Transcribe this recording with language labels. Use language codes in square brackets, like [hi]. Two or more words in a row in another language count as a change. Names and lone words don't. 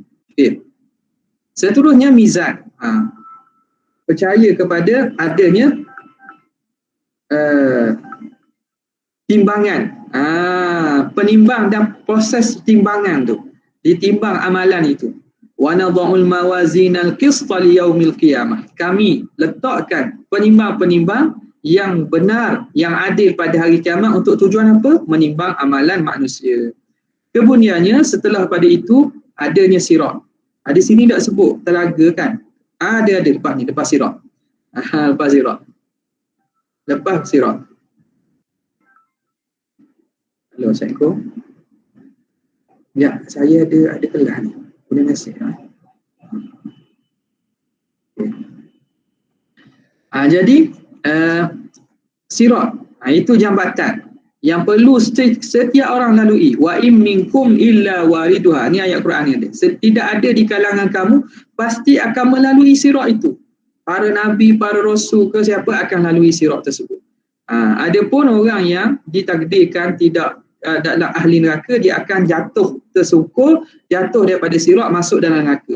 [ms] Okay. Seterusnya mizan. Percaya kepada adanya timbangan, penimbang dan proses timbangan tu, ditimbang amalan itu. [ar] ونضع الموازين القسط ليوم القيامة. [ms] Kami letakkan penimbang-penimbang yang benar, yang adil pada hari kiamat untuk tujuan apa? Menimbang amalan manusia. Kemudiannya setelah pada itu adanya sirat. Di sini tak sebut telaga kan? Ada lepas ni, lepas sirat. Lepas sirat. Lepas sirat. Halo, Assalamualaikum. Ya, saya ada kelas ni. Boleh mesej. Okay. Jadi sirat, itu jambatan yang perlu setiap orang lalui. [ar] وإن منكم إلا واردها. [ms] Ni ayat Quran ni ada. Tidak ada di kalangan kamu pasti akan melalui sirat itu. Para nabi, para rasul ke siapa akan lalui sirat tersebut. Adapun orang yang ditakdirkan tidak dalam ahli neraka, dia akan jatuh tersungkur, jatuh daripada sirat, masuk dalam neraka.